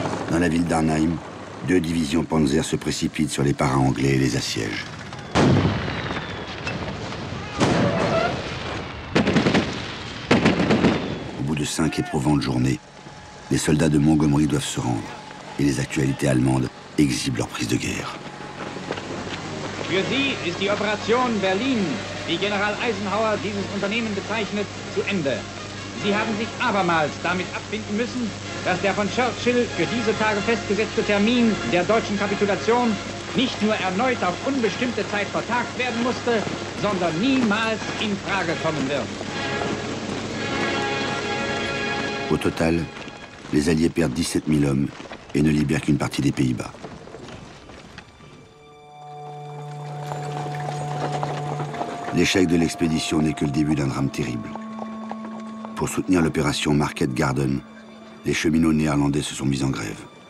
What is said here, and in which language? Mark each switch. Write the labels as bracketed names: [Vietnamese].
[French] Dans la ville d'Arnhem, 2 divisions Panzer se précipitent sur les paras anglais et les assiègent. Au bout de 5 éprouvantes journées, les soldats de Montgomery doivent se rendre et les actualités allemandes exhibent leur prise de guerre. [German] Für Sie ist die Operation Berlin, wie General Eisenhower dieses Unternehmen bezeichnet, zu Ende. Sie haben sich abermals damit abfinden müssen, dass der von Churchill für diese Tage festgesetzte Termin der deutschen Kapitulation nicht nur erneut auf unbestimmte Zeit vertagt werden musste, sondern niemals in Frage kommen wird. [French] Au total, les Alliés perdent 17 000 hommes et ne libèrent qu'une partie des Pays-Bas. L'échec de l'expédition n'est que le début d'un drame terrible. Pour soutenir l'opération Market Garden, les cheminots néerlandais se sont mis en grève.